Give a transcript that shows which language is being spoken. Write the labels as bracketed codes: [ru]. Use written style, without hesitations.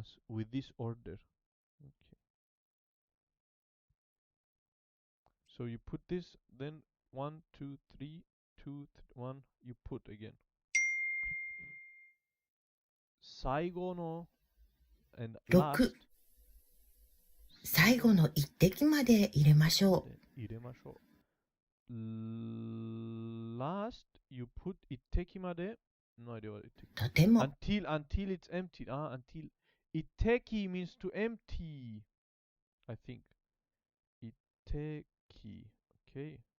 [en] With this order. Okay. So you put this, then 1, 2, 3, 2, 1, you put again. [ja] 最後の [en] and last. [ja] 6、最後の一滴まで入れましょう。 [en] Last, you put [ja] 一滴まで [en] No idea what 一滴。 [ja] とても。 [en] Until it's empty. Until 一滴 means to empty. I think. 一滴。Okay.